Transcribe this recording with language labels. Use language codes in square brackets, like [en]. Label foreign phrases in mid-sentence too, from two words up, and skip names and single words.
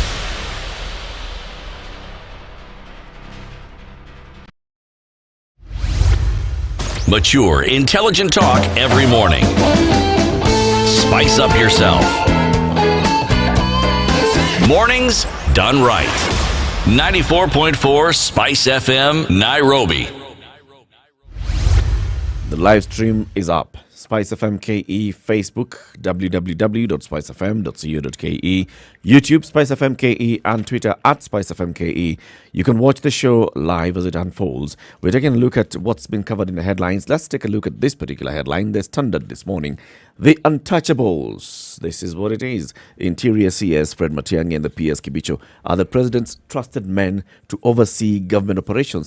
[en] Mature, intelligent talk every morning. Spice up yourself. Mornings done right. 94.4 Spice FM, Nairobi. The live stream is up. Spice FM KE, Facebook, www.spicefm.co.ke, YouTube, Spice FM KE, and Twitter at Spice FM KE. You can watch the show live as it unfolds. We're taking a look at what's been covered in the headlines. Let's take a look at this particular headline. The Standard this morning. The Untouchables. This is what it is. Interior CS Fred Matiang'i and the PS Kibicho are the president's trusted men to oversee government operations.